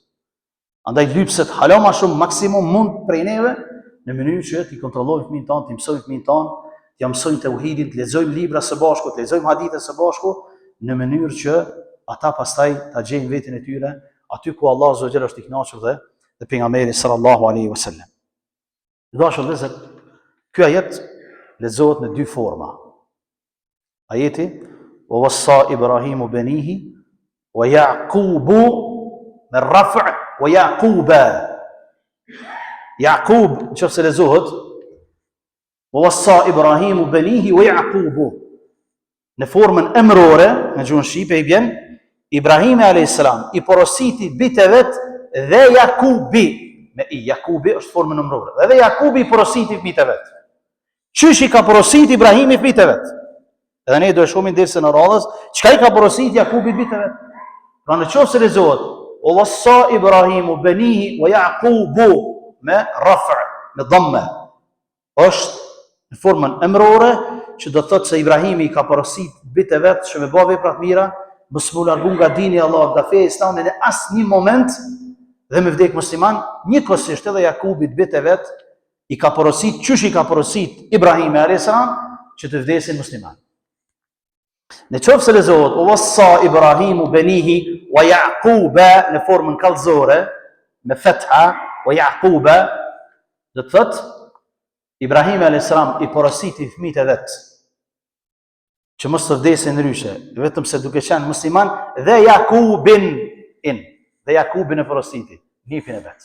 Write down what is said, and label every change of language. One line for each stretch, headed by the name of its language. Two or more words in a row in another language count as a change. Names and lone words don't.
Albanian: Andaj lypset hala më shumë maksimum mund prej neve në mënyrë që t'i kontrollojmë fëmijën tonë, t'i mësojmë fëmijën tonë, t'ia mësojmë tauhidin, të lexojmë libra së bashku, të lexojmë hadithe së bashku, në mënyrë që ata pastaj ta gjejnë veten e tyre aty ku Allah
Arabic: عز وجل
Albanian: është i kënaqur dhe pejgamberi
Arabic: صلى الله عليه وسلم.
Albanian: Dashur vëllezër, ky ajet lexohet në dy forma.
Arabic: Ajeti ووصى إبراهيم بنيه ويعقوب me raf' ويعقوبَ. Yaqub
Albanian: nëse lexohet
Arabic: ووصى إبراهيم بنيه ويعقوب.
Albanian: Në formën emrore, në gjuhën shqipe i vjen Ibrahimi
Arabic: عليه السلام
Albanian: i porositi bitë vet dhe Jakubi. Me i Jakubi është formën emrore. Dhe Jakubi i porositi bitë vet. Qysh i ka porositi Ibrahimi bitë vet? Edhe ne do e shohim derisa në radhës, çka i ka porositi Jakubi bitë vet. Pra në qoftë se lexohet
Arabic: ووصى إبراهيم بنيه ويعقوب
Albanian: me raf', me dhamma, është në formën emrore që do të thotë se Ibrahimi i ka porosit bitë vet që me bë vepra të mira, mos mu largu nga dini i Allahut, nga feja islame në asnjë moment dhe me vdek musliman, njëkohësisht edhe Jakubit bitë vet i ka porosit çysh i ka porosit Ibrahimi
Arabic: عليه السلام
Albanian: që të vdesin musliman. Në qoftë se lexohet
Arabic: ووصى إبراهيم بنيه ويعقوبَ
Albanian: në formën kallëzore me fatha
Arabic: ويعقوبَ,
Albanian: do të thotë Ibrahimi
Arabic: عليه السلام
Albanian: i porositi fëmijët e vet që mos të vdesin ndryshe, vetëm se duke qenë musliman dhe Jakubin e porositi nifin e vet.